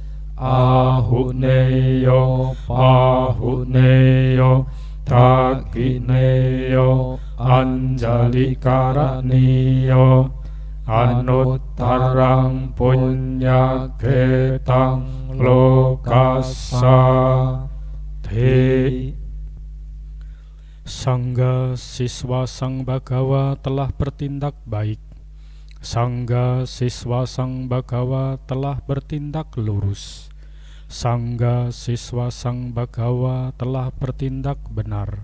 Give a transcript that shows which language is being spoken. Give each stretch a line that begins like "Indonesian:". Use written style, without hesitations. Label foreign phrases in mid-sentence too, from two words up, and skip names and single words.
Pali: Ahuneyo Pahuneyo Dakineyo Anjali Karaniyo Anuttarang Punyaketang Lokasa Te.
Indonesian: Sangga siswa Sang Bhagawa telah bertindak baik. Sangga siswa Sang Bhagawa telah bertindak lurus. Sangga siswa Sang Bhagawa telah bertindak benar.